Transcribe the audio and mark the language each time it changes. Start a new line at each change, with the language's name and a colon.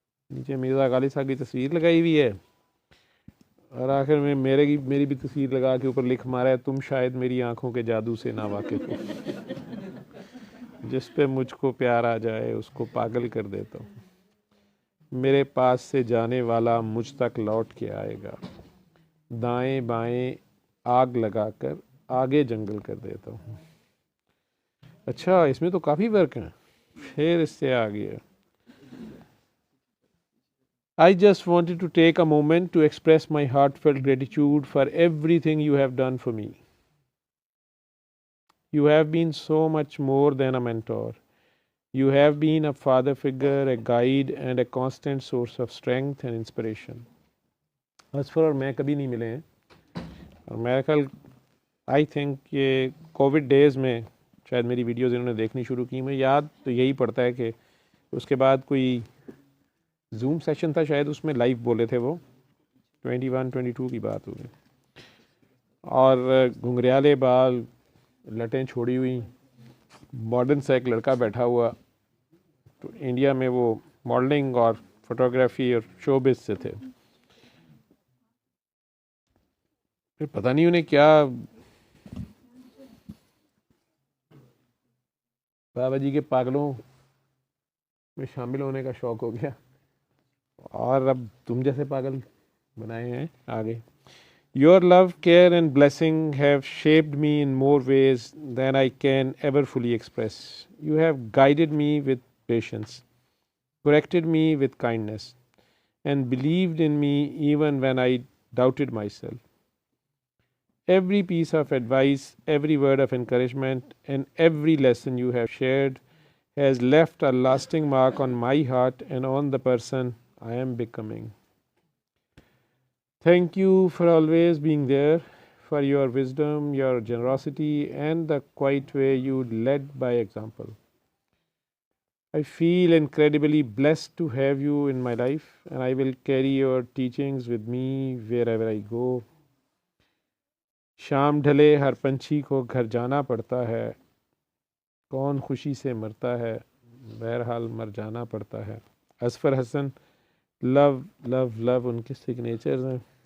Hindi: नीचे मिर्ज़ा गालिब साहब की तस्वीर लगाई हुई है, और आखिर में मेरी भी तस्वीर लगा के ऊपर लिख मारा है, तुम शायद मेरी आंखों के जादू से ना वाकिफ हो, जिस पे मुझको प्यार आ जाए उसको पागल कर देता हूँ, मेरे पास से जाने वाला मुझ तक लौट के आएगा, दाएं बाएं आग लगाकर आगे जंगल कर देता हूँ। अच्छा, इसमें तो काफ़ी वर्क हैं, फिर इससे आगे
English: I just wanted to take a moment to express my heartfelt gratitude for everything you have done for me. You have been so much more than a mentor. You have been a father figure, a guide, and a constant source of strength and inspiration.
Hindi: Asfar और मैं कभी नहीं मिले हैं, और मेरा ख्याल
English: I think
Hindi: ये कोविड डेज़ में शायद मेरी वीडियोज़ इन्होंने देखनी शुरू की। मुझे याद तो यही पड़ता है कि उसके बाद कोई जूम सेशन था शायद, उसमें लाइव बोले थे वो, 21-22 की बात होगी, और घुंघरियाले बाल, लटें छोड़ी हुई, मॉडर्न सा एक लड़का बैठा हुआ। तो इंडिया में वो मॉडलिंग और फोटोग्राफी और शोबिज से थे। फिर पता नहीं उन्हें क्या बाबा जी के पागलों में शामिल होने का शौक हो गया, और अब तुम जैसे पागल बनाए हैं आगे।
English: Your love, care, and blessing have shaped me in more ways than I can ever fully express. You have guided me with patience, corrected me with kindness, and believed in me even when I doubted myself. Every piece of advice, every word of encouragement, and every lesson you have shared has left a lasting mark on my heart and on the person I am becoming. Thank you for always being there, for your wisdom, your generosity, and the quiet way you led by example. I feel incredibly blessed to have you in my life, and I will carry your teachings with me wherever I go.
Hindi: शाम ढले हर पंछी को घर जाना पड़ता है, कौन खुशी से मरता है, बहरहाल मर जाना पड़ता है। Asfar Hasan, love love love उनके सिग्नेचर्स हैं।